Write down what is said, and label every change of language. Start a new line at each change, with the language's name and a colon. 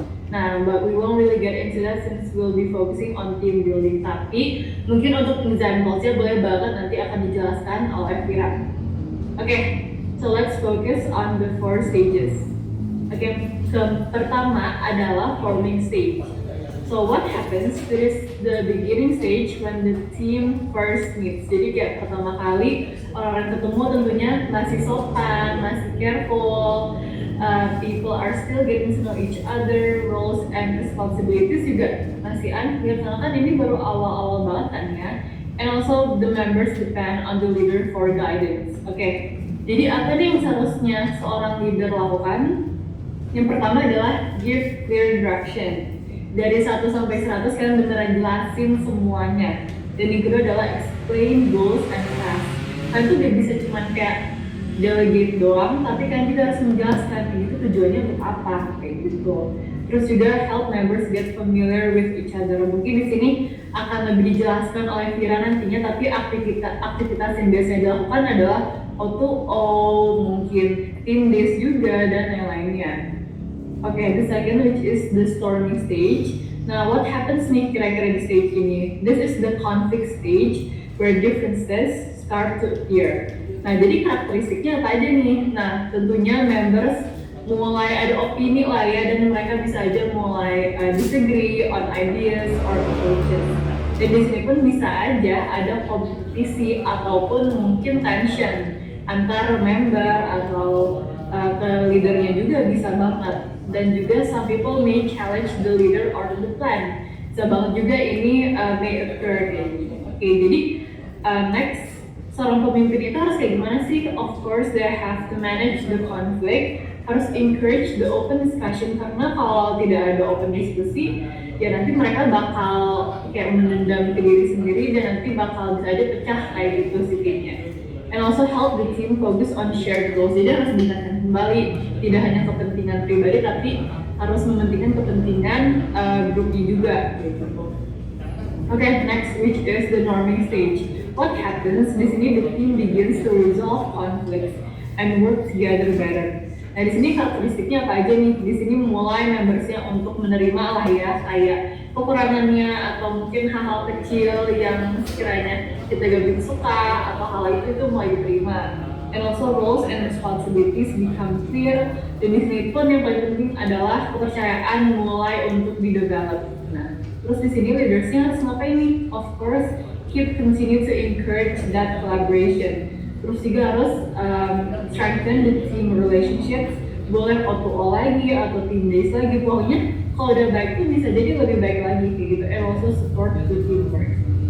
English: Nah, but we won't really get into that since we'll be focusing on team building.
Indonesian: Tapi mungkin untuk example-nya boleh banget nanti akan dijelaskan oleh Vira. Oke.
English: So let's focus on the 4 stages.
Indonesian: Okay, pertama adalah forming stage.
English: So what happens? This is the beginning stage when the team first meets.
Indonesian: Jadi kayak pertama kali orang-orang ketemu tentunya masih sopan, masih careful.
English: People are still getting to know each other, roles and responsibilities
Indonesian: juga masih
English: unclear
Indonesian: karena kan ini baru awal-awal banget kan ya.
English: And also the members depend on the leader for guidance.
Indonesian: Okay. Jadi apa nih yang seharusnya seorang leader lakukan? Yang pertama adalah
English: give clear direction.
Indonesian: Dari 1 sampai 100 kalian beneran jelasin semuanya. Dan yang kedua adalah
English: explain goals and tasks.
Indonesian: Kalian tuh gak bisa cuma kayak delegate doang, tapi kan kita harus menjelaskan itu tujuannya untuk apa, kayak gitu. Terus juga
English: help members get familiar with each other.
Indonesian: Mungkin di sini akan lebih dijelaskan oleh Vira nantinya, tapi aktivitas yang biasanya dilakukan adalah O2O, mungkin team days juga dan yang lainnya.
English: Oke, the second which is the storming stage. Nah, what happens
Indonesian: nih kira-kira di
English: stage ini? This is the conflict stage where differences start to appear.
Indonesian: Nah, jadi karakteristiknya apa aja nih? Nah, tentunya members mulai ada opini lah ya, dan mereka bisa aja mulai
English: disagree on ideas or approaches.
Indonesian: Dan di sini pun bisa aja ada kompetisi ataupun mungkin tension antar member atau ke leadernya juga bisa banget. Dan juga
English: some people may challenge the leader or the plan.
Indonesian: Bisa banget juga ini
English: may occur.
Indonesian: Oke, jadi next, seorang pemimpin itu harus kayak gimana sih?
English: Of course, they have to manage the conflict,
Indonesian: harus
English: encourage the open discussion,
Indonesian: karena kalau tidak ada open diskusi, ya nanti mereka bakal kayak menendam ke diri sendiri dan nanti bakal bisa aja pecah kayak gitu sih timnya.
English: And also help the team focus on shared goals.
Indonesian: Jadi harus mengingatkan kembali tidak hanya kepentingan pribadi tapi harus mementingkan kepentingan grupnya juga gitu.
English: Okay, next which is the norming stage. What happens?
Indonesian: Di sini
English: the team begins to resolve conflicts and work together better.
Indonesian: Nah, di sini karakteristiknya apa aja nih? Di sini mulai membersnya untuk menerima lah ya, kayak kekurangannya atau mungkin hal-hal kecil yang sekiranya kita gak begitu suka atau hal itu mulai diterima.
English: And also roles and responsibilities become clear.
Indonesian: Dan di sini pun yang paling penting adalah kepercayaan mulai untuk di-develop. Nah, terus di sini leadersnya harus ngapain nih?
English: Of course, continue to encourage that collaboration.
Indonesian: Terus juga harus
English: strengthen the team relationships.
Indonesian: Boleh O2O lagi atau team days lagi. Pokoknya kalau udah baik tuh bisa jadi lebih baik lagi kayak gitu.
English: And also support the teamwork.